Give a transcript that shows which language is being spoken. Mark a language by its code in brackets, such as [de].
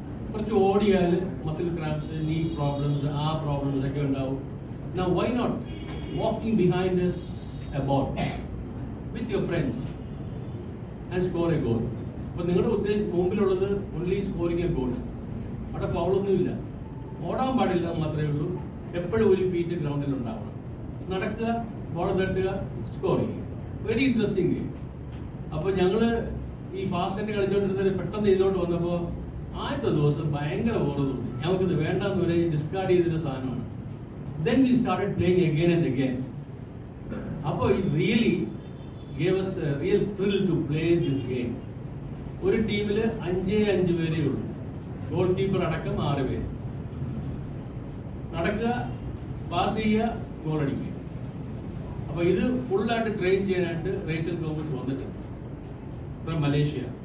[ml] കുറച്ച് ഓടിയാൽ muscle cramps, നീ problems, ആ പ്രോബ്ലംസ് ഒക്കെ ഉണ്ടാവും. [en] Now why not walking behind a ball with your friends and score a goal? [ml] അപ്പോൾ നിങ്ങളുടെ മുമ്പിലുള്ളത് [en] only scoring a goal. [ml] അവിടെ ഫൗളൊന്നുമില്ല, ഓടാൻ പാടില്ല മാത്രമേ ഉള്ളൂ. എപ്പോഴും ഒരു ഫീറ്റ് ഗ്രൗണ്ടിൽ ഉണ്ടാവണം. നടക്കുക, ബോൾ തട്ടുക, സ്കോർ ചെയ്യുക. [en] Very interesting game. [ml] അപ്പോൾ ഞങ്ങള് ഈ ഫാസ്റ്റ് കളിച്ചോണ്ടിരുന്നത് പെട്ടെന്ന് ഇതിലോട്ട് വന്നപ്പോൾ ആദ്യത്തെ ദിവസം ഭയങ്കര ബോറ് തോന്നി. ഞങ്ങൾക്കിത് വേണ്ടെന്ന് വരെ ഡിസ്കാർഡ് ചെയ്തൊരു സാധനമാണ്. [en] Then we started playing again and again. അപ്പോൾ it really gave us a real thrill to play this game. [ml] ഒരു ടീമിൽ 5 പേരേ ഉള്ളൂ, ഗോൾ കീപ്പർ അടക്കം 6 പേര്. നടക്കുക, പാസ് ചെയ്യുക, ഗോൾ അടിക്കുക. അപ്പൊ ഇത് ഫുള്ളായിട്ട് ട്രെയിൻ ചെയ്യാനായിട്ട് റേച്ചൽ ഗോമസ് വന്നിട്ടുണ്ട് ഫ്രം മലേഷ്യ.